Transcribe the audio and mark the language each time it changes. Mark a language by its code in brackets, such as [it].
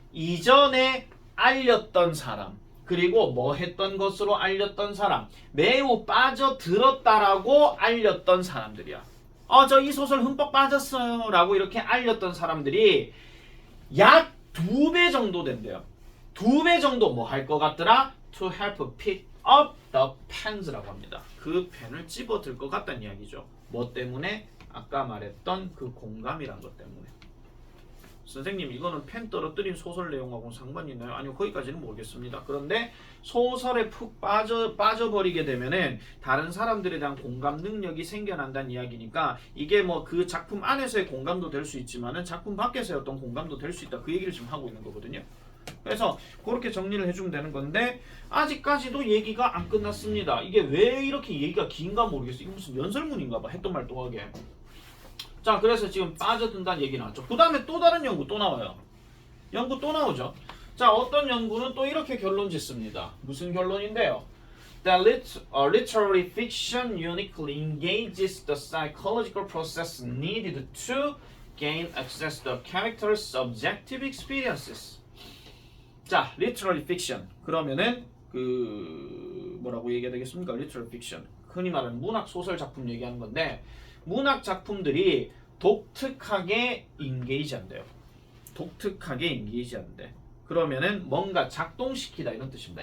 [ko] 이전에 알렸던 사람, 그리고 뭐 했던 것으로 알렸던 사람, 매우 빠져들었다라고 알렸던 사람들이야. 저 이 소설 흠뻑 빠졌어요 라고 이렇게 알렸던 사람들이 약 2배 정도 된대요. 2배 정도 뭐 할 것 같더라? [en] To help pick up the pens [ko] 라고 합니다. 그 펜을 집어들 것 같다는 이야기죠. 뭐 때문에? 아까 말했던 그 공감이란 것 때문에. 선생님 이거는 펜 떨어뜨린 소설 내용하고는 상관이 있나요? 아니요, 거기까지는 모르겠습니다. 그런데 소설에 푹 빠져버리게 되면은 다른 사람들에 대한 공감 능력이 생겨난다는 이야기니까 이게 뭐 그 작품 안에서의 공감도 될 수 있지만은 작품 밖에서의 어떤 공감도 될 수 있다. 그 얘기를 지금 하고 있는 거거든요. 그래서 그렇게 정리를 해주면 되는 건데 아직까지도 얘기가 안 끝났습니다. 이게 왜 이렇게 얘기가 긴가 모르겠어. 이거 무슨 연설문인가 봐. 했던 말 또 하게. 자, 그래서 지금 빠져든다는 얘기 나왔죠. 그 다음에 또 다른 연구 또 나와요. 연구 또 나오죠. 자, 어떤 연구는 또 이렇게 결론 짓습니다. 무슨 결론인데요? [en] That literary fiction uniquely engages the psychological process needed to gain access to the character's subjective experiences. 자, literary fiction. [ko] 그러면은 그 뭐라고 얘기해야 되겠습니까? [en] literary fiction. [ko] 흔히 말하는 문학 소설 작품 얘기하는 건데 문학 작품들이 독특하게 인게이지 한대요. 독특하게 인게이지 한대. 그러면은 뭔가 작동시키다 이런 뜻입니다.